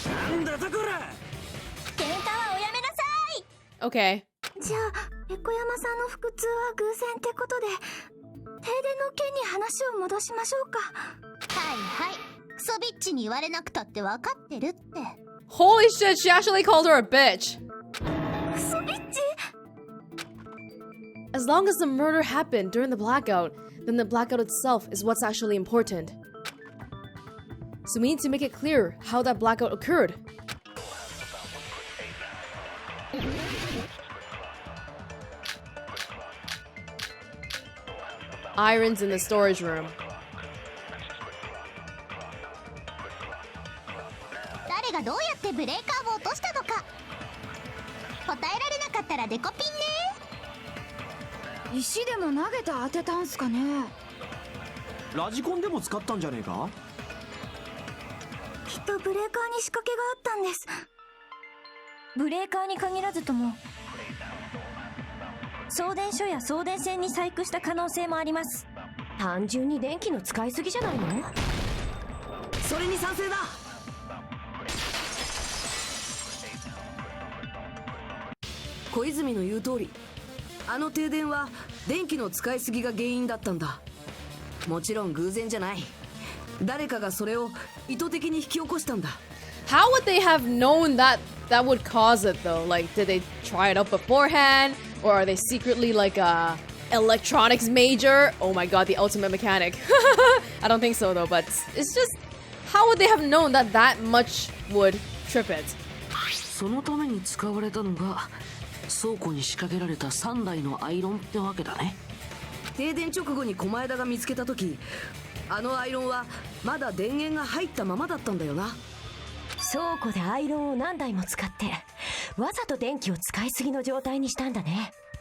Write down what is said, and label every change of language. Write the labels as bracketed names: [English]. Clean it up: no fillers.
[Japanese] なんだとこら。喧嘩はおやめなさい。 [English] Okay. [Japanese] じゃあペコ山さんの腹痛は偶然ってことで、停電の件に話を戻しましょうか。はいはい、クソビッチに言われなくたって分かってるって。 [English] Holy shit, she actually called her a bitch. [Japanese] クソビッチ？ [English] As long as the murder happened during the blackout, then the blackout itself is what's actually important. So we need to make it clear how that blackout occurred. Iron's in the storage room. [Japanese] 誰がどうやってブレーカーを落としたのか答えられなかったらデコピンね。石でも投げて当てたんすかね。ラジコンでも使ったんじゃねえか？きっとブレーカーに仕掛けがあったんです。ブレーカーに限らずとも送電所や送電線に細工した可能性もあります。単純に電気の使いすぎじゃないの？それに賛成だ。小泉の言う通り、あの停電は電気の使いすぎが原因だったんだ。もちろん偶然じゃない。誰かがそれを意図的に引き起こしたんだ。 [English] How would they have known that that would cause it though? Like, did they try it out beforehand? Or are they secretly like a electronics major? Oh my god, the ultimate mechanic. I don't think so though, but it's just, how would they have known that that much would trip it? [Japanese] そのために使われたのが倉庫に仕掛けられた3台のアイロンってわけだね。停電直後に狛枝が見つけた時、あのアイロンはまだ電源が入ったままだったんだよな。倉庫でアイロンを何台も使ってわざと電気を使いすぎの状態にしたんだね。